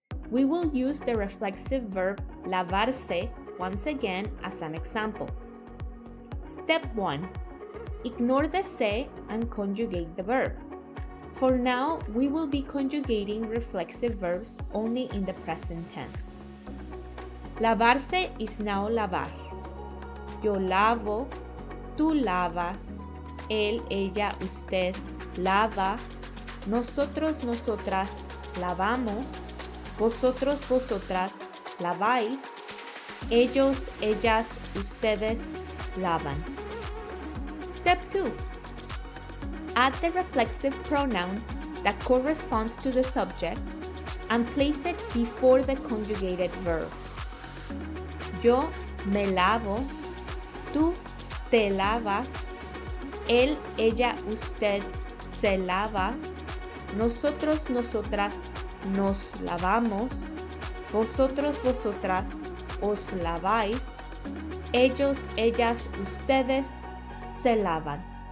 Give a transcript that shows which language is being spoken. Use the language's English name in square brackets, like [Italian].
[English] We will use the reflexive verb lavarse once again as an example. Step 1. Ignore the se and conjugate the verb. For now, we will be conjugating reflexive verbs only in the present tense. Lavarse is now lavar. [Spanish] Yo lavo, tú lavas, él, ella, usted lava, nosotros, nosotras lavamos, vosotros, vosotras laváis, ellos, ellas, ustedes lavan. [English] Step 2. Add the reflexive pronoun that corresponds to the subject and place it before the conjugated verb. [Spanish] Yo me lavo, tú te lavas, él, ella, usted se lava, nosotros, nosotras nos lavamos, vosotros, vosotras os laváis, ellos, ellas, ustedes se lavan.